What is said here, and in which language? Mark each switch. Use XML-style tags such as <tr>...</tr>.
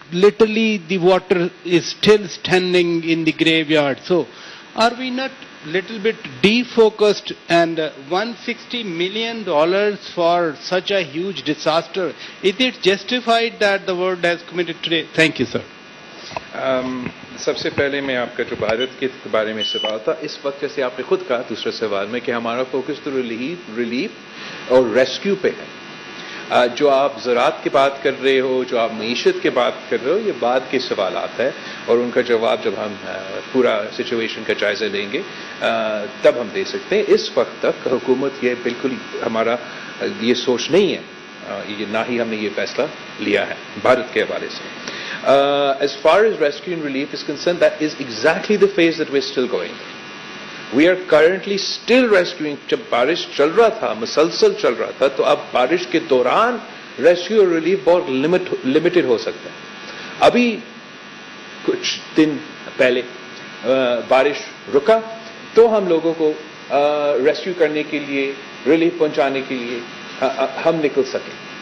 <en>Literally, the water is still standing in the graveyard. So, are we not little bit defocused? And $160 million for such a huge disaster, is it justified that the world has committed today? Thank you, sir.</en> <hi>सबसे पहले मैं आपका जो भारत के बारे में सवाल था, इस वक्त जैसे आपने खुद कहा दूसरे सवाल में कि हमारा फोकस तो रिलीफ और रेस्क्यू पे है. जो आप ज़राअत की बात कर रहे हो, जो आप मईशत की बात कर रहे हो, ये बाद के सवाल आता है और उनका जवाब जब हम पूरा सिचुएशन का जायजा लेंगे तब हम दे सकते हैं. इस वक्त तक हुकूमत ये बिल्कुल हमारा ये सोच नहीं है, ये ना ही हमने ये फैसला लिया है भारत के हवाले से.</hi> <en>As far as rescue and relief is concerned, that is exactly the phase that we're still going. We are currently still rescuing.</en> <hi>जब बारिश चल रहा था, मुसलसल चल रहा था, तो अब बारिश के दौरान रेस्क्यू और रिलीफ बहुत लिमिटेड हो सकता है. अभी कुछ दिन पहले बारिश रुका तो हम लोगों को रेस्क्यू करने के लिए, रिलीफ पहुंचाने के लिए हम निकल सके.</hi>